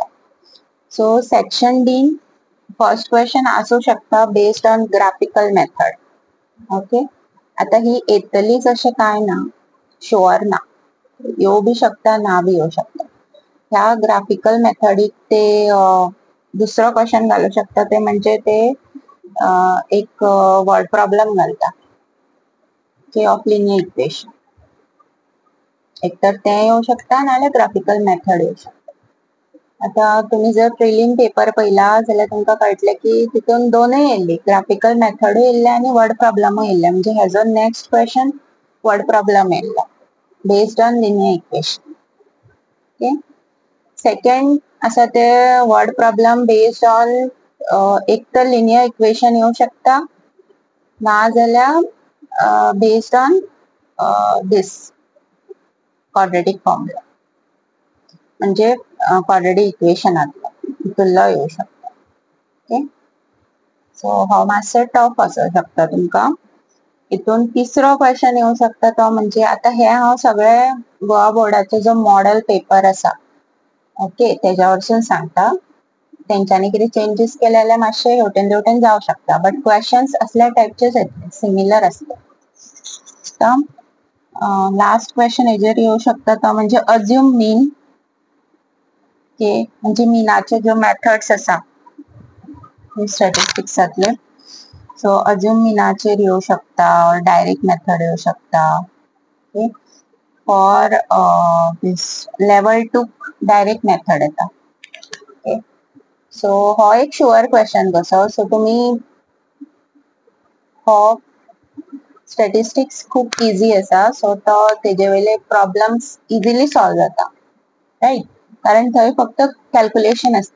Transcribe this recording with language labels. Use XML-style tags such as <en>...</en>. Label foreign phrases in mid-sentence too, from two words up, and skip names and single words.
<en>So section D first question</en> <kok>आसूं शकता</kok> <en>based on graphical method.</en> <kok>ओके, आता ही येतलीच अशें काय ना, शुअर ना, येवं बी शकता ना बी येवं शकता. ह्या ग्राफिकल मेथडीक ते दुसरो क्वेश्चन घालू शकता ते म्हणजे ते एक</kok> <en>word problem</en> <kok>घालता के</kok> <en>of linear equation.</en> <kok>एकतर ते येऊ शकता नाल्यार</kok> <en>graphical method</en> <kok>येऊ शकता. आता तुम्ही जर</kok> <en>prelim paper</en> <kok>पळयला जाल्यार तुमकां कळटले की तितून दोनूय येयल्ली, ग्राफिकल मेथडूय येयल्ले आणि वर्ड प्रॉब्लेमूय येयल्ले, म्हणजे हेजो</kok> <en>next question word problem</en> <kok>येयल्लो</kok> <en>based on linear equation.</en> <kok>ओके, सेकंड आसा ते</kok> <en>word problem based on</en> <kok>एक तर</kok> <en>linear equation</en> <kok>येऊ शकता नाजाल्यार</kok> <en>based on this quadratic formula,</en> <kok>म्हणजे क्वाड्रेटिक इक्वेशनातलो हितूनलो येऊ शकता. ओके, सो हो मातसो टफ असू शकता तुमकां. हितून तिसरो क्वेश्चन येऊ शकता तो म्हणजे आता हे हांव सगळे गोवा बोर्डाचो जो</kok> <en>model paper</en> <kok>आसा ओके तेज्या वरसून सांगता. तेंच्यांनी कितें चेंजीस केले जाल्यार मातशे हेवटेन तेवटेन जावं शकता,</kok> <en>but questions</en> <kok>असल्या टायपचेच येतले, सिमिलर आसता.</kok> <en>last question</en> <kok>हेजेर येऊ शकता तो म्हणजे</kok> <en>assume mean.</en> <kok>ओके, म्हणजे मिनाचे ज्यो मेथड्स आसा स्टॅटिस्टिक्सातले, सो अज्यूम मिनाचेर येऊ शकता,</kok> <en>direct method</en> <kok>येऊ शकता. ओके,</kok> <en>For this level 2 direct method येता.</en> <kok>ओके, सो हो एक</kok> <en>sure question</en> <kok>कसो, सो तुम्ही हो स्टॅटिस्टिक्स खूप इझी आसा, सो तो तेजे वयले प्रॉब्लेम्स</kok> <en>easily solve</en> <kok>जाता, राईट, कारण थंय फक्त कॅल्क्युलेशन आसता.</kok>